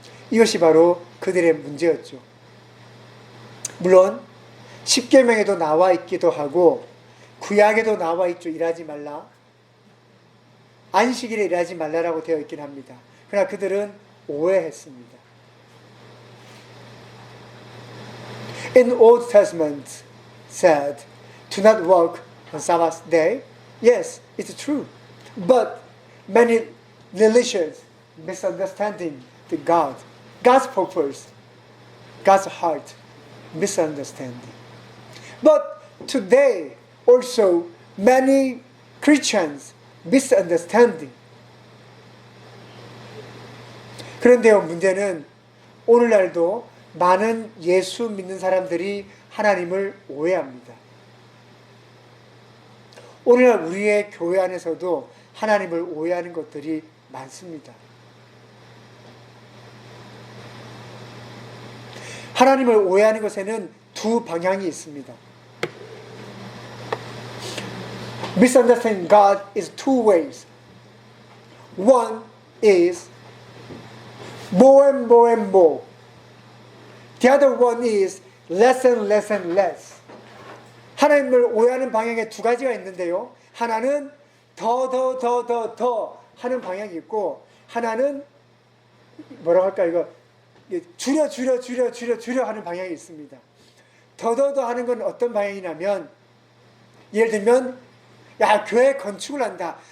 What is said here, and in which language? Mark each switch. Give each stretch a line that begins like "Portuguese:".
Korean: 이것이 바로 그들의 문제였죠. 물론 십계명에도 나와 있기도 하고 구약에도 나와 있죠. 일하지 말라. 안식일에 일하지 말라라고 되어 있긴 합니다. 그러나 그들은 오해했습니다.
English: In Old Testament said, "Do not work on Sabbath day." Yes, it's true. But many religions misunderstanding the God, God's purpose, God's heart, misunderstanding. But today also many Christians misunderstanding.
Korean: 그런데요, 문제는 오늘날도 많은 예수 믿는 사람들이 하나님을 오해합니다. 오늘날 우리의 교회 안에서도 하나님을 오해하는 것들이 많습니다. 하나님을 오해하는 것에는 두 방향이 있습니다.
English: Misunderstanding God is two ways. One is more and more and more. The other one is less and less and less.
Korean: 하나님을 오해하는 방향에 두 가지가 있는데요. 하나는 더 하는 방향이 있고, 하나는 뭐라고 할까, 이거 줄여 하는 방향이 있습니다. 더 하는 건 어떤 방향이냐면, 예를 들면, 야, 교회 건축을 한다.